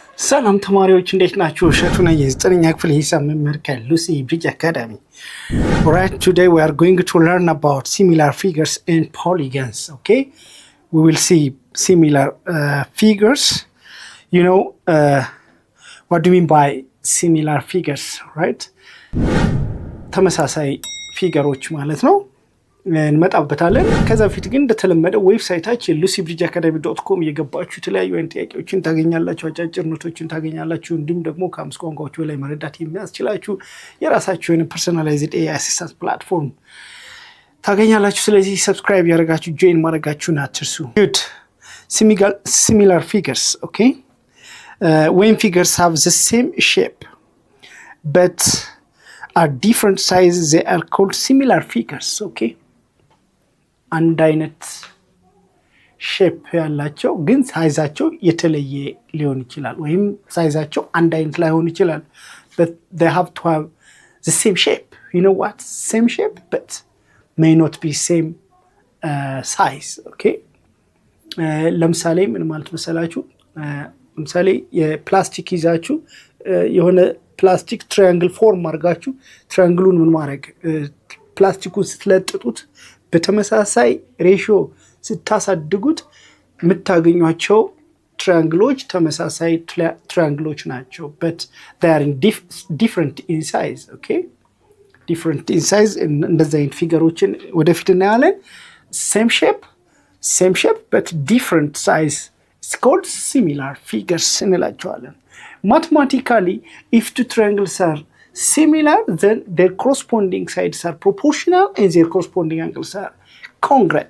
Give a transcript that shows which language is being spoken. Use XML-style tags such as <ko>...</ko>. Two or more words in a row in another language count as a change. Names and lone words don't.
<am>ሰላም ተማሪዎች እንዴት ናችሁ? እሸቱ ነኝ የዘጠነኛ ክፍል ሂሳብ መምህር ከሉሲ ብሪጅ አካዳሚ።</am> <en>Alright, today we are going to learn about similar figures and polygons. Okay, we will see similar figures. You know, what do you mean by similar figures, right?</en> <am>ተመሳሳይ ፊገሮች ማለት ነው እንመጣበታለን። ከዛ በፊት ግን እንደተለመደው ዌብሳይታችን lucybridgeacademy.com እየገባችሁ የተለያዩ አይነት ጥያቄዎችን ታገኛላችሁ፣ አጫጭር ኖቶችን ታገኛላችሁ። እንዲሁም ደግሞ ከአምስት ቋንቋዎች በላይ መረዳት የሚያስችላችሁ የራሳችሁ የሆነ</am> <en>personalized AI assistant platform</en> <am>ታገኛላችሁ። ስለዚህ ሰብስክራይብ ያደርጋችሁ ጆይን ማድረጋችሁን አትርሱ። Good.</am> <en>Similar figures, okay? When figures have the same shape but are different sizes, they are called similar figures, okay?</en> <am>አንድ አይነት ሼፕ ያላቸው ግን ሳይዛቸው የተለየ ሊሆን ይችላል፣ ወይም ሳይዛቸው አንድ አይነት ላይሆን ይችላል።</am> <en>but they have to have the same shape. You know what? Same shape but may not be same size, okay?</en> <am>ለምሳሌ ምን ማለት መሰላችሁ? ለምሳሌ የፕላስቲክ ይዛችሁ የሆነ ፕላስቲክ</am> <en>triangle form</en> <am>አድርጋችሁ ትራያንግሉን ምን ማድረግ ፕላስቲኩን ስትለጥጡት በተመሳሳይ ሬሽዮ ስታሳድጉት የምታገኟቸው ትራያንግሎች ተመሳሳይ ትራያንግሎች ናቸው።</am> <en>but they are different in size, okay? different in size.</en> <am>እንደዛ አይነት ፊገሮችን ወደፊት እናያለን።</am> <en>same shape but different size is called similar figures</en> <am>እንላቸዋለን።</am> <en>Mathematically, if two triangles are similar, then their corresponding sides are proportional and their corresponding angles are congruent.</en>